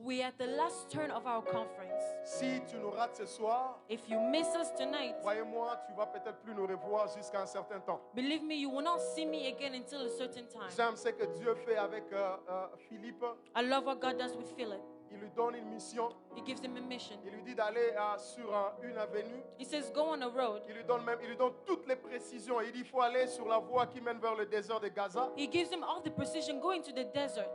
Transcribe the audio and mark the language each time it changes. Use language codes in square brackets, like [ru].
[en] We are at the last turn of our conference. [fr] Si tu nous rates ce soir, [en] If you miss us tonight, [fr] croyez-moi, tu vas peut-être plus nous revoir jusqu'à un certain temps. [en] believe me, you will not see me again until a certain time. [fr] J'aime ce que Dieu fait avec Philippe. [en] I love what God does with Philip. [fr] Il lui donne une mission. [en] He gives him a mission. [fr] Il lui dit d'aller sur une avenue. [en] He says, go on a road. [fr] Il lui donne toutes les précisions. Il dit il faut aller sur la voie qui mène vers le désert de Gaza. [en] He gives him all the precision going to the desert